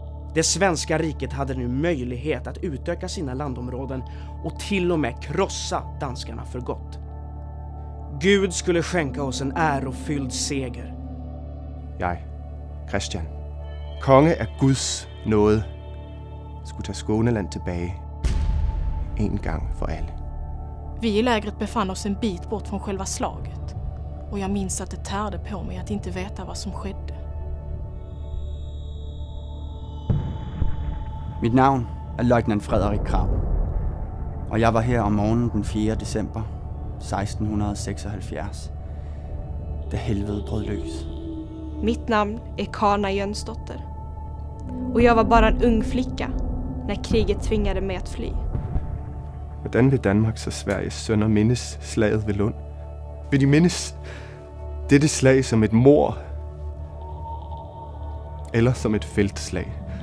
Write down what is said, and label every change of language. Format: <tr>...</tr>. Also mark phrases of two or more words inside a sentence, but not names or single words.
<sv>Det svenska riket hade nu möjlighet att utöka sina landområden och till och med krossa danskarna för gott. Gud skulle skänka oss en ärofylld seger.</sv> <da>Jeg, Christian, konge af Guds nåde, skulle tage Skåneland tilbage en gang for alle.</da> <sv>Vi i lägret befann oss en bit bort från själva slaget och jag minns att det tärde på mig att inte veta vad som skedde.</sv> <da>Mit navn er løjtnant Frederik Krag, og jeg var her om morgenen den 4. december 1676, da helvede brød løs.</da> <sv>Mitt namn är Kana Jönsdotter och jag var bara en ung flicka när kriget tvingade mig att fly.</sv> <da>Hvordan vil Danmarks og Sveriges sønner mindes slaget ved Lund? Vil de mindes dette slag som et mord eller som et feltslag?</da>